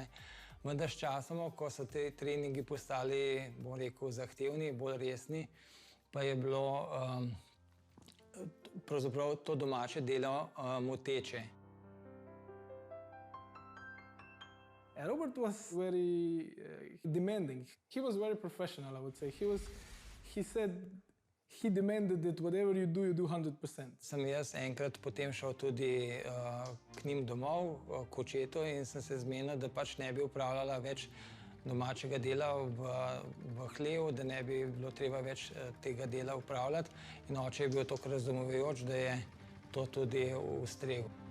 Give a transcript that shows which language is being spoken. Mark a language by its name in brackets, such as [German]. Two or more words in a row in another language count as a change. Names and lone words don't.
[Slovenian] Vendar s časom, ko so te treningi postali, bom rekel, zahtevni, bolj resni, pa je bilo pravzaprav to domače delo moteče. [English] Robert was very demanding. He was very professional, I would say. He said he demanded that whatever you do 100%. [Slovenian] Sem jaz enkrat potem šel tudi k njim domov, k očetu, in sem se zmenil, da pač ne bi upravljala več domačega dela v hlevu, da ne bi bilo treba več tega dela upravljati. In oče je bil toliko razumevajoč, da je to tudi ustregel.